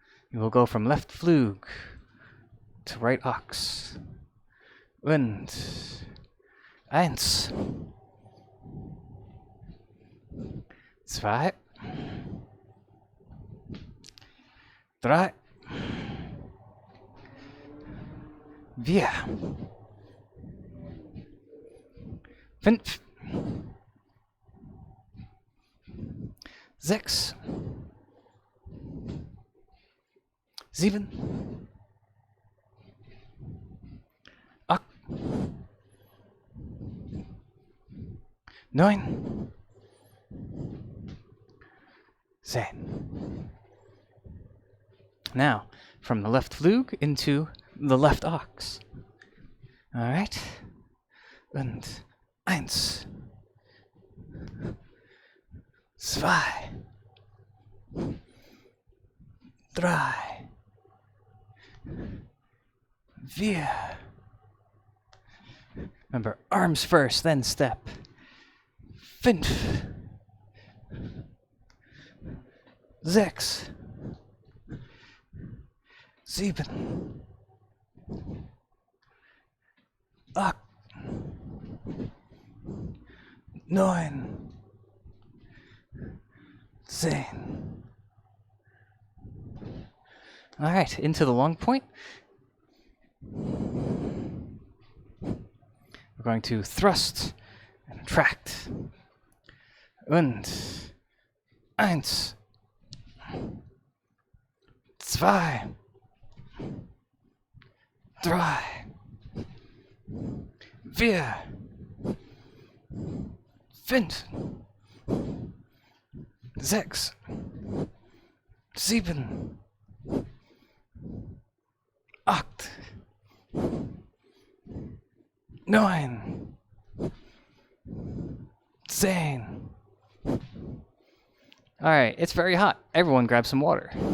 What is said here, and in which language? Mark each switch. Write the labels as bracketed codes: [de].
[en] You will go from left flug to right ox. [de] Und eins, zwei, drei, vier, fünf, sechs, sieben, acht, neun, 10. [en] Now, from the left Flug into the left ox. [de] Alright. Und eins. Zwei. Drei. Vier. [en] Remember, arms first, then step. [de] Fünf. Sechs. Sieben. Acht. Neun. 10. [en] All right, into the long point. We're going to thrust and retract. [de] Und eins, zwei, drei, vier, fünf, sechs, sieben, acht, neun, 10. [en] All right, it's very hot. Everyone grab some water.